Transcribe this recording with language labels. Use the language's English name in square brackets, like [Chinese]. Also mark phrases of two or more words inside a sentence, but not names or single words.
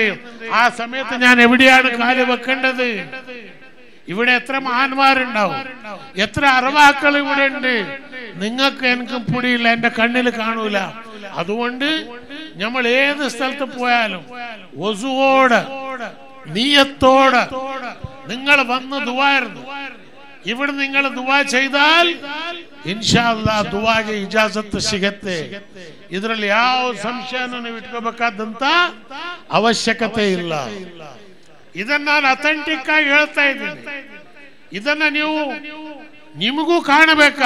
[Malayalam] ആ സമയത്ത് ഞാൻ എവിടെയാണ് കാല് വെക്കേണ്ടത്? ഇവിടെ എത്ര മഹാന്മാരുണ്ടാവും, എത്ര അറബാക്കൾ ഇവിടെ ഉണ്ട്. നിങ്ങൾക്ക് എനിക്കും പൊടിയില്ല, എന്റെ കണ്ണിൽ കാണൂല. അതുകൊണ്ട് നമ്മൾ ഏത് സ്ഥലത്ത് പോയാലും വസുവോടെ നീയത്തോടെ നിങ്ങൾ വന്ന് ദുആയിരുന്നു. ഇവിടെ നിങ്ങൾ ദുആ ചെയ്താൽ [Arabic] إن شاء الله [Kannada] ದುಆಗೆ ಇಜಾಜತ್ ಸಿಗುತ್ತೆ. ಇದರಲ್ಲಿ ಯಾವ ಸಂಶಯನೂ ನೀವು ಇಟ್ಕೋಬೇಕಾದಂತ ಅವಶ್ಯಕತೆ ಇಲ್ಲ. ಇದನ್ನ ನಾನು ಅಥೆಂಟಿಕ್ ಆಗಿ ಹೇಳ್ತಾ ಇದ್ದೀನಿ. ಇದನ್ನ ನೀವು ನಿಮಗೂ ಕಾಣಬೇಕಾ?